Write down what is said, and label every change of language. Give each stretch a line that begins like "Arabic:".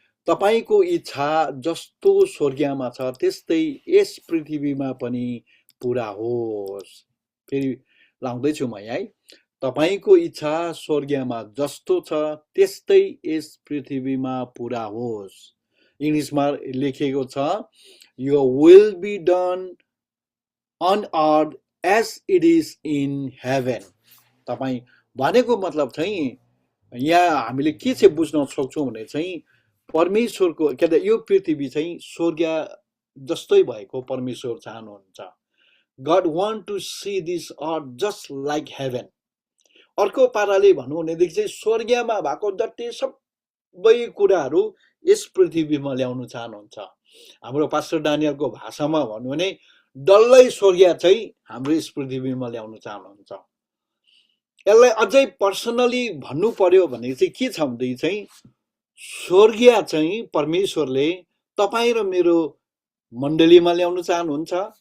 Nepali: तपाईको इच्छा जस्तो स्वर्गमा छ त्यस्तै यस पृथ्वीमा पनि पूरा होस्। फेरि लाउँदैछु म है। तपाईको इच्छा स्वर्गमा जस्तो छ त्यस्तै यस पृथ्वीमा पूरा होस्। इङ्ग्लिसमा लेखिएको छ
English: Your will be done on earth as it is in heaven।
Nepali: तपाई भनेको मतलब चाहिँ यहाँ हामीले के चाहिँ बुझ्न सक्छौँ भने चाहिँ परमेश्वरको के अरे यो पृथ्वी चाहिँ स्वर्ग जस्तै भएको परमेश्वर चाहनुहुन्छ।
English: God want to see this earth just like heaven।
Nepali: अर्को पाराले भनौँ भनेदेखि चाहिँ स्वर्गमा भएको जति सबै कुराहरू यस पृथ्वीमा ल्याउन चाहनुहुन्छ। हाम्रो पास्टर डानियलको भाषामा भन्नु भने डल्लै स्वर्ग चाहिँ हाम्रो यस पृथ्वीमा ल्याउन चाहनुहुन्छ। यसलाई अझै पर्सनली भन्नु पर्यो भने चाहिँ के छ भन्दै चाहिँ स्वर्ग चाहिँ परमेश्वरले तपाईँ र मेरो मण्डलीमा ल्याउन चाहनुहुन्छ।